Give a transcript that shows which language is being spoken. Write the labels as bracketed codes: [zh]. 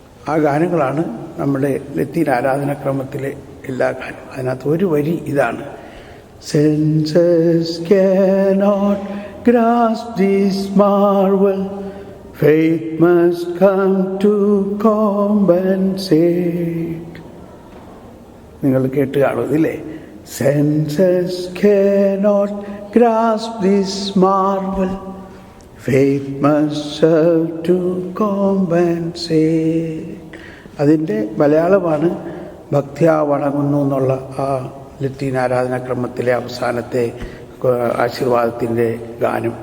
[ml] ആ ഗാനങ്ങളാണ് നമ്മുടെ ലത്തീൻ ആരാധനാക്രമത്തിലെ എല്ലാ ഗാനവും. അതിനകത്ത് ഒരു വരി ഇതാണ്: [en] Senses cannot grasp this marvel, faith must come to compensate. [ml] നിങ്ങൾ കേട്ട് കാണും ഇതില്ലേ? [en] Senses cannot grasp this marvel, faith must serve to compensate. [ml] അതിൻ്റെ മലയാളമാണ് ഭക്തിയാ വണങ്ങുന്നു എന്നുള്ള ആ ലത്തീൻ ആരാധനാക്രമത്തിലെ അവസാനത്തെ ആശീർവാദത്തിൻ്റെ ഗാനം.